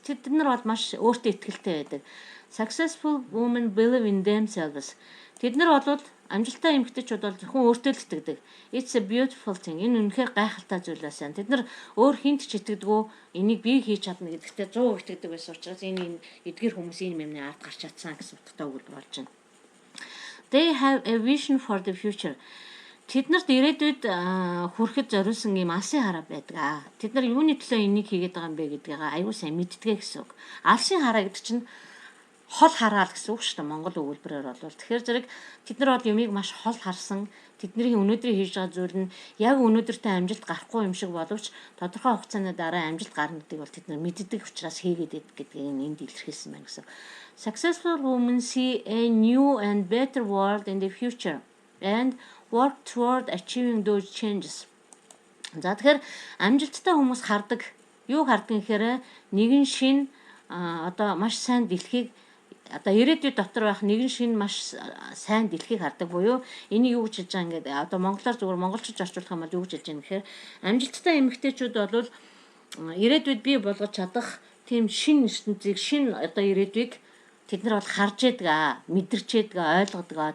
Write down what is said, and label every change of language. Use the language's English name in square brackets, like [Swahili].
[Mongolian] Тэд нар бол маш өөртөө итгэлтэй байдаг. [English] Successful women believe in themselves. [Mongolian] Тэд нар бол амжилттай эмэгтэйчүүд бол зөвхөн өөртөө л итгэдэг. [English] It's a beautiful thing. [Mongolian] Энэ үнэхээр гайхалтай зүйл байсан. Тэд нар өөр хинт ч итгэдэггүй. Энийг би хийж чадна гэдэгтээ 100% итгэдэг байсан учраас энэ эдгэр хүмүүс энэ юмны ард гарч чадсан гэсэн утгатай өгүүлбэр болж байна. [English] They have a vision for the future. [Mongolian] Тэд нарт ирээдүйд хүрэхэд зориулсан юм алсын хараа байдаг. Тэд нар юуны төлөө энийг хийгээд байгаа юм бэ гэдгийг аюул сайн мэддэг гэсэн үг. Алсын хараа гэдэг чинь хол хараал гэсэн үг шүү дээ монгол өгүүлбэрээр бол. Тэгэхээр зэрэг тэд нар бол юмыг маш хол харсан. Тэдний өнөөдрийн хийж байгаа зүйл нь яг өнөөдөртөө амжилт гарахгүй юм шиг боловч тодорхой хугацааны дараа амжилт гарна гэдгийг бол тэд нар мэддэг учраас хийгээд байдаг гэдгийг энд илэрхийлсэн байна гэсэн. [English] Successful women see a new and better world in the future and work toward achieving those changes. [Mongolian] За тэгэхээр амжилттай хүмүүс хардаг. Юу хардаг гэхээр нэгэн шин одоо маш сайн дэлхийг одоо ирээдүйд дотор байх нэгэн шин маш сайн дэлхийг хардаг буюу энийг юу гэж хэлж байгаа ингээд одоо монголоор зүгээр монголчууд орчуулах юм бол юу гэж хэлж байгаа юм гэхээр амжилттай эмэгтэйчүүд бол ирээдүйд бий болгож чадах тийм шин ертөнцийг шин одоо ирээдүйг тэд нар бол харж яадаг, мэдэрч яадаг, ойлгодог.